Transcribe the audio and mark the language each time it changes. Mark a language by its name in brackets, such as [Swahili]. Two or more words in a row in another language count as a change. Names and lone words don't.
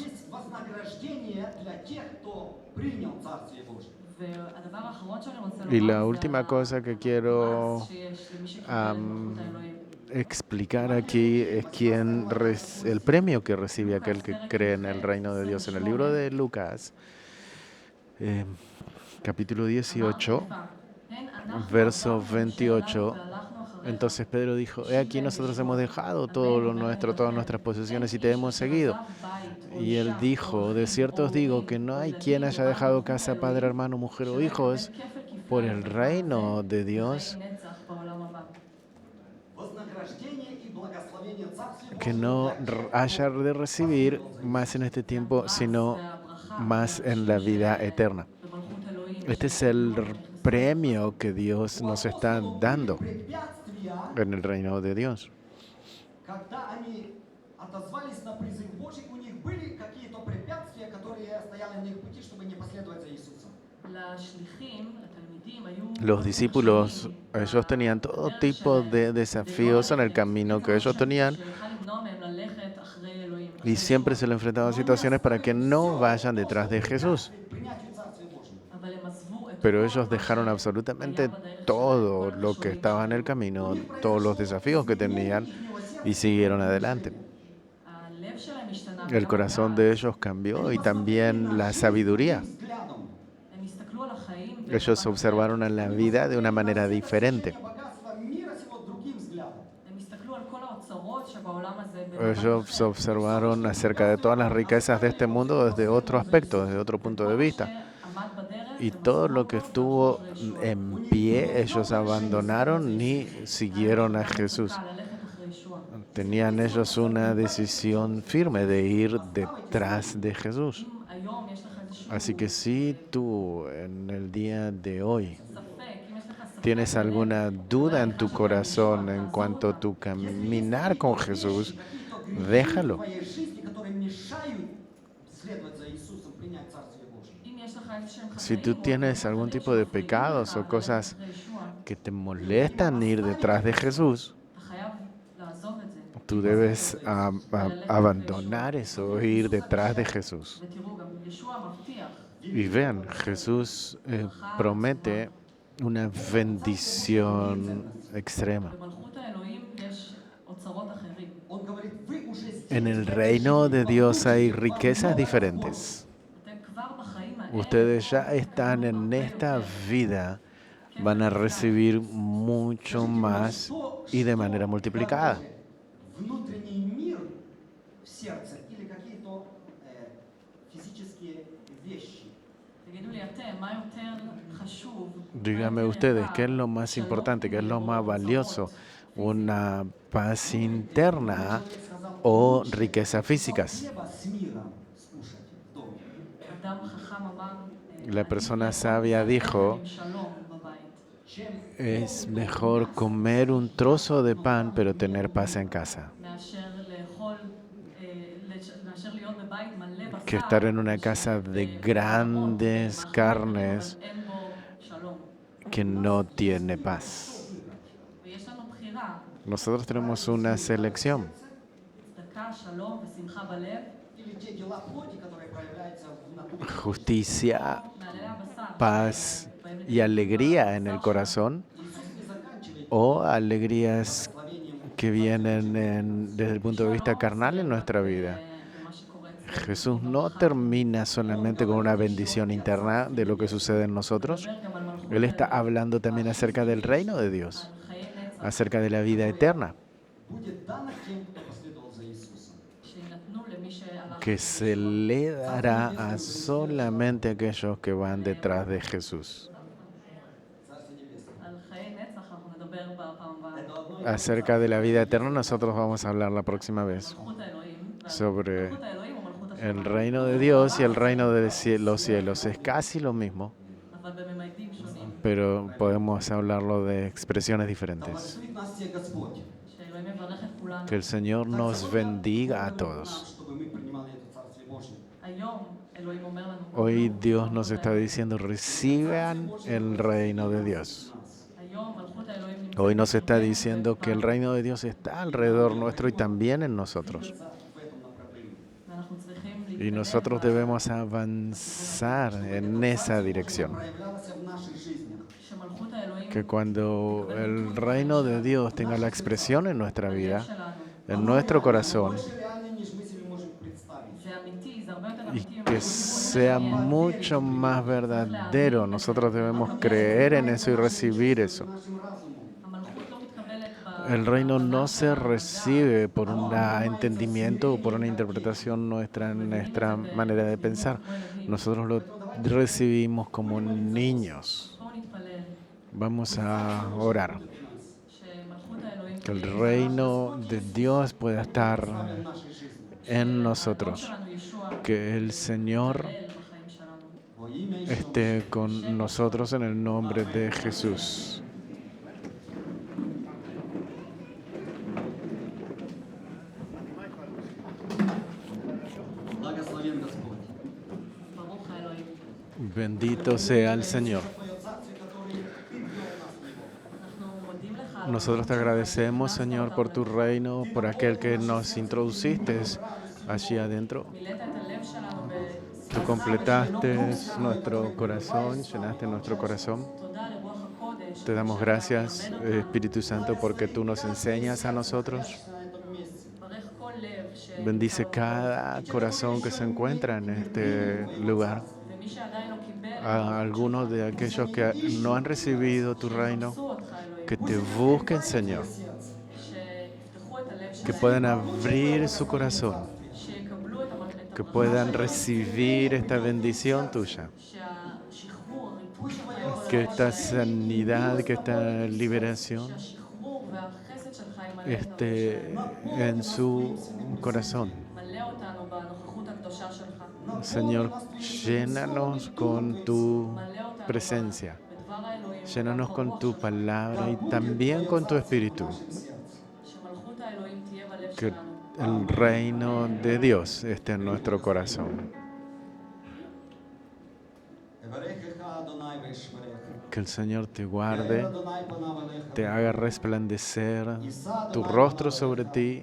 [Russian] Есть вознаграждение для тех, кто принял Царствие Божие. [Hebrew] והדבר האחרון שאני רוצה [Spanish] Y la [Hebrew] לומר [Spanish] última cosa que quiero [Hebrew] הפרס שיש למי שקיבל את מלכות האלוהים. [Spanish] explicar aquí es el premio que recibe aquel que cree en el reino de Dios. En el libro de Lucas, capítulo 18, verso 28, entonces Pedro dijo, he aquí nosotros hemos dejado todo lo nuestro, todas nuestras posesiones y te hemos seguido. Y él dijo, de cierto os digo que no hay quien haya dejado casa, padre, hermano, mujer o hijos por el reino de Dios [Russian] Вознаграждение и благословение Царствия [Spanish] que [Russian] Божьего [Spanish] no [Russian] для тех, [Spanish] haya de recibir más en este tiempo, sino más en la vida eterna. Este es el premio que Dios nos está dando [Russian] препятствия, [Spanish] en el reino de Dios. [Russian] когда они отозвались на призыв Божий, у них были какие-то препятствия, которые стояли на их пути, чтобы не последовать за Иисусом. [Hebrew] לשליחים, לתלמידים, היו [Spanish] Los discípulos, ellos tenían todo tipo de desafíos en el camino que ellos tenían [Hebrew] שיכל למנוע מהם ללכת אחרי אלוהים. [Spanish] y siempre se le enfrentaban a situaciones para que no vayan detrás de Jesús. [Russian] Принятию Царствия Божьего. [Hebrew] אבל הם עזבו את [Spanish] Pero [Hebrew] כל [Spanish] ellos [Hebrew] מה [Spanish] dejaron absolutamente todo lo que estaba en el camino, todos los desafíos que tenían y siguieron adelante. [Hebrew] הלב שלהם השתנה. [Spanish] El corazón de ellos cambió y también la sabiduría. [Russian] Взглядом. [Hebrew] הם הסתכלו על החיים [Spanish] Ellos observaron a la vida de una manera diferente. [Russian] Богатство мира сего другим взглядом. [Hebrew] הם הסתכלו על כל האוצרות שבעולם הזה [Spanish] Ellos observaron acerca de todas las riquezas de este mundo desde otro aspecto, desde otro punto de vista. [Hebrew] שעמד בדרך [Spanish] Y todo lo que estuvo en pie, ellos abandonaron ni siguieron a Jesús. [Hebrew] ללכת אחרי ישוע. [Spanish] Tenían ellos una decisión firme de ir detrás de Jesús. [Hebrew] אם היום יש לך איזשהו [Spanish] Así que si tú en el día de hoy [Hebrew] ספק, אם יש לך ספק, [Spanish] tienes alguna duda en tu corazón en cuanto a tu caminar con Jesús, [Russian] В [Spanish] déjalo. [Russian] твоей жизни, которые мешают следовать за Иисусом, принять Царствие Божие. [Hebrew] אם יש לך איזשהם [Spanish] Si tú [Hebrew] חטאים, [Spanish] tienes algún tipo de pecados o cosas [Hebrew] אחרי ישוע, [Spanish] que te molestan ir detrás de Jesús, [Hebrew] אתה חייב לעזוב את זה. [Spanish] tú debes abandonar eso e ir detrás de Jesús. [Hebrew] ותראו, גם ישוע מבטיח, [Spanish] Y vean, Jesús promete una bendición extrema. [Hebrew] במלכות האלוהים יש אוצרות אחרים. [Russian] Он говорит, вы уже здесь. [Spanish] En el reino de Dios hay riquezas diferentes. [Hebrew] אתם כבר בחיים האלה, [Spanish] Ustedes ya están en esta vida, van a recibir mucho más y de manera multiplicada. [Russian] Внутренний мир в сердце или какие-то физические вещи. [Hebrew] תגידו לי אתם, מה יותר חשוב? [Spanish] Díganme ustedes, ¿qué es lo más importante, qué es lo más valioso? ¿Una paz interna o riquezas físicas? [Russian] Хлеба с миром скушать в доме. [Hebrew] אדם חכם אמר, [Spanish] La persona sabia dijo, [Hebrew] עם שלום בבית. [Russian] Чем [Spanish] es mejor comer un trozo de pan pero tener paz en casa [Hebrew] מאשר לאכול, מאשר להיות בבית מלא בשר, [Spanish] que estar en una casa de grandes carnes [Hebrew] אבל אין בו שלום. [Spanish] que no tiene paz. [Hebrew] ויש לנו בחירה, [Spanish] Nosotros tenemos una selección, [Hebrew] צדקה, שלום ושמחה בלב, [Russian] или те дела плоти, которые проявляются в натуре. [Spanish] justicia, [Hebrew] מעללי הבשר. [Spanish] paz y alegría en el corazón [Russian] Иисус не заканчивает [Spanish] o alegrías [Russian] благословением [Spanish] que vienen desde el punto de vista carnal en nuestra vida. [Hebrew] ומה שקורה [Spanish] Jesús no termina solamente con una bendición interna de lo que sucede en nosotros. Él está hablando también acerca del reino de Dios, [Hebrew] על חיי נצח [Spanish] acerca de la vida eterna, [Russian] будет дано тем, кто последовал за Иисусом. [Hebrew] שיינתנו למי שהלך. [Spanish] que se le dará a solamente aquellos que van detrás de Jesús. [Russian] Царство Небесное. [Hebrew] על חיי נצח אנחנו נדבר בפעם הבאה. [Russian] Это одно и [Spanish] Acerca de la vida eterna nosotros vamos a hablar la próxima vez [Hebrew] מלכות האלוהים. [Spanish] sobre [Hebrew] מלכות האלוהים או מלכות [Spanish] el [Hebrew] השמיים. [Spanish] reino de Dios y el reino de los cielos. Es casi lo mismo, [Hebrew] אבל בממדים שונים. [Spanish] pero podemos hablarlo de expresiones [Russian] Да [Spanish] diferentes. [Russian] благословит нас всех Господь. [Hebrew] שאלוהים יברך את כולנו. [Spanish] Que el Señor nos bendiga a todos. [Russian] Чтобы мы принимали это Царствие Божие. [Hebrew] היום אלוהים אומר לנו. [Spanish] Hoy Dios nos está diciendo, reciban el reino de Dios. [Hebrew] היום מלכות האלוהים נמצאת [Spanish] Hoy nos está [Hebrew] בתוכנו [Spanish] diciendo que el reino de Dios está alrededor nuestro y también en nosotros. [Russian] В этом направлении. [Hebrew] ואנחנו צריכים [Spanish] Y [Hebrew] להתקדם [Spanish] nosotros debemos avanzar en esa dirección. [Russian] Проявлялось в наших жизнях. [Hebrew] שמלכות האלוהים [Spanish] Que cuando el reino de Dios tenga la expresión en nuestra vida, [Hebrew] שלנו [Spanish] en nuestro corazón, [Russian] Больше реально, [Ukrainian] ніж ми собі можемо представити. [Hebrew] זה אמיתי, זה הרבה יותר [Spanish] y [Hebrew] אמיתי. [Spanish] que sea mucho más verdadero, nosotros debemos creer en eso y recibir eso. [Russian] Нашим разумом. [Hebrew] המלכות לא מתקבלת [Spanish] El reino no se recibe por un entendimiento o por una interpretación nuestra, en nuestra manera de pensar. Nosotros lo recibimos como niños. [Hebrew] בואו נתפלל [Spanish] Vamos a orar. [Hebrew] שמלכות האלוהים [Spanish] Que el reino de Dios pueda estar [Russian] В нашей жизни. [Spanish] en nosotros. [Hebrew] שלנו ישוע [Spanish] Que el Señor [Hebrew] אל בחיים שלנו. [Russian] Во имя Иисуса. [Spanish] esté con nosotros en el nombre de Jesús. [Russian] Благословен Господь. [Hebrew] ברוך האלוהים. [Spanish] Bendito sea el Señor. [Russian] Твое царствие, которое Ты ввел нас в него. [Hebrew] אנחנו מודים לך על [Spanish] Nosotros te agradecemos, Señor, por tu reino, por aquel que nos introduciste allí adentro. [Hebrew] מילאת את הלב שלנו [Spanish] Tú completaste nuestro corazón, llenaste nuestro corazón. [Hebrew] תודה לרוח הקודש. [Spanish] Te damos gracias, Espíritu Santo, porque tú nos enseñas a nosotros. [Russian] На этом месте. [Hebrew] ברך כל לב ש... [Spanish] Bendice cada corazón que se encuentra en este lugar. [Hebrew] ומי שעדיין לא קיבל, [Spanish] A algunos de aquellos que no han recibido tu reino, [Hebrew] עשו אותך אלוהים. [Spanish] que te busquen, Señor, [Hebrew] שיפתחו את הלב [Spanish] que [Hebrew] שלהם. [Spanish] puedan abrir su corazón, [Hebrew] שיקבלו את המלכות. [Spanish] que puedan recibir esta bendición tuya, [Hebrew] שהשחרור, הריפוי שלך יכול [Spanish] que esta sanidad, que esta liberación [Hebrew] שהשחרור והחסד שלך ימלא אותנו. [Spanish] esté en su corazón. [Hebrew] מלא אותנו בנוכחות הקדושה שלך. [Spanish] Señor, llénanos con tu [Hebrew] מלא אותנו [Spanish] presencia, [Hebrew] בדבר האלוהים. [Spanish] llénanos con tu palabra y también con tu espíritu. [Hebrew] שמלכות האלוהים תהיה בלב [Spanish] Que [Hebrew] שלנו. [Spanish] el reino de Dios esté en nuestro corazón. [Hebrew] יברכך אדוני וישמרך. [Spanish] Que el Señor te [Hebrew] יאר [Spanish] guarde, [Hebrew] אדוני פניו אליך. [Spanish] te haga resplandecer tu rostro sobre ti